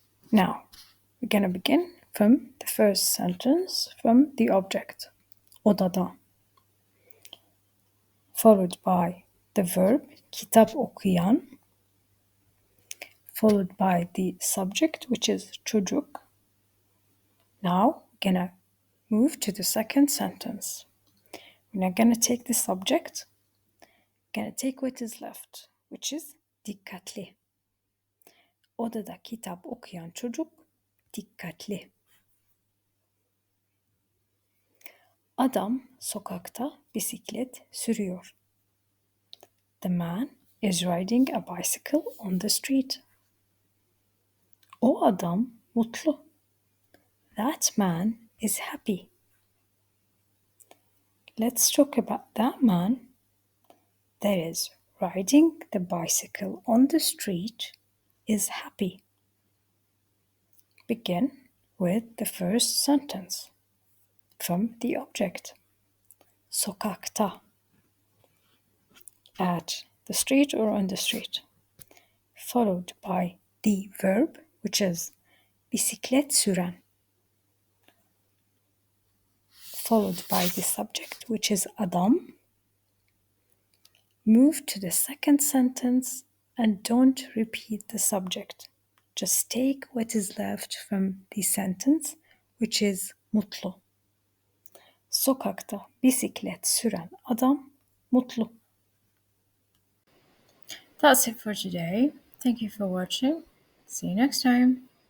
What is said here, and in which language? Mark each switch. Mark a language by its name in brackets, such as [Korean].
[English] Now, we're going to begin from the first sentence, from the object, odada, followed by the verb, [Turkish] kitap okuyan, [English] followed by the subject, which is çocuk. Now, we're going to move to the second sentence. We're not going to take the subject. Gonna take what is left, which is dikkatli. [Turkish] Odada kitap okuyan çocuk dikkatli. Adam sokakta bisiklet sürüyor. [English] The man is riding a bicycle on the street. [Turkish] O adam mutlu. [English] That man is happy. Let's talk about that man that is riding the bicycle on the street is happy. Begin with the first sentence from the object. Sokakta. At the street or on the street. Followed by the verb, which is [Turkish] bisiklet süren. [English] Followed by the subject, which is adam. Move to the second sentence and don't repeat the subject. Just take what is left from the sentence, which is mutlu. [Turkish] Sokakta bisiklet süren adam mutlu. [English] That's it for today. Thank you for watching. See you next time.